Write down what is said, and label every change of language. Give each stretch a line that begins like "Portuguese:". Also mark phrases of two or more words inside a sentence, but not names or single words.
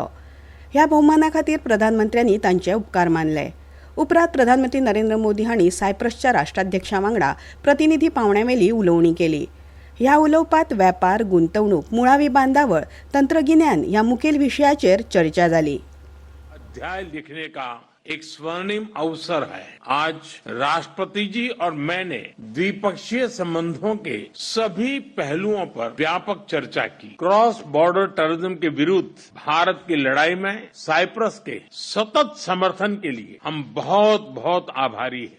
Konkani: ह्या भोवमाना खातीर प्रधानमंत्र्यांनी तांचे उपकार मानले. उपरांत प्रधानमंत्री नरेंद्र मोदी हांणी सायप्रसच्या राष्ट्राध्यक्षां वांगडा प्रतिनिधी पावण्यावेली उलोवणी केली. ह्या उलोवपांत वेपार, गुंतवणूक, मुळावी बांदावळ, तंत्रगिन्यान ह्या मुखेल विशयाचेर चर्चा जाली.
Hindi: अध्याय लिखने का एक स्वर्णिम अवसर है. आज राष्ट्रपति जी और मैंने द्विपक्षीय संबंधों के सभी पहलुओं पर व्यापक चर्चा की.
English: cross border terrorism
Hindi: के विरुद्ध भारत की लड़ाई में साइप्रस के सतत समर्थन के लिए हम बहुत बहुत आभारी हैं.